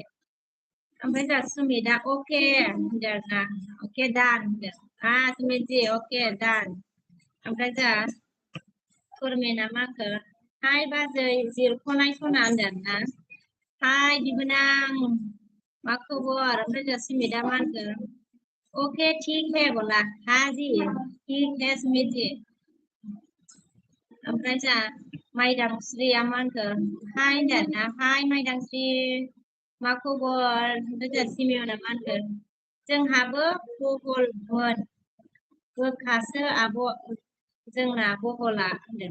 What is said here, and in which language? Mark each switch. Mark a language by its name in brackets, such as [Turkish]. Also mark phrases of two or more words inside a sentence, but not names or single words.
[Bodo] ओमफ्राय जोंहा सुमितआ अके होनदों आरोना. अके दान होनदों. सुमितजि अके दान. ओमफ्राय जोंहा फोरमेना मा होनखो हाय बाजै जिरख'नाय सना होनदों आरोना. हाय बिबोनां मा खबर? ओमफ्राय जोंहा सुमितआ मा होनखो [Hindi] ओके ठीक है बोला. हाँ जी ठीक है सुमित जी. [Bodo] ओमफ्राय जोंहा माइदांस्रिया मा होनखो हाय होनदों आरोना. हाय माइदांस्रि मा खबर? ओमफ्राय जोंहा सिमियना मा होनखो जोंहाबो बहलमोन गोखासो आब' जोंना बहला होनदों.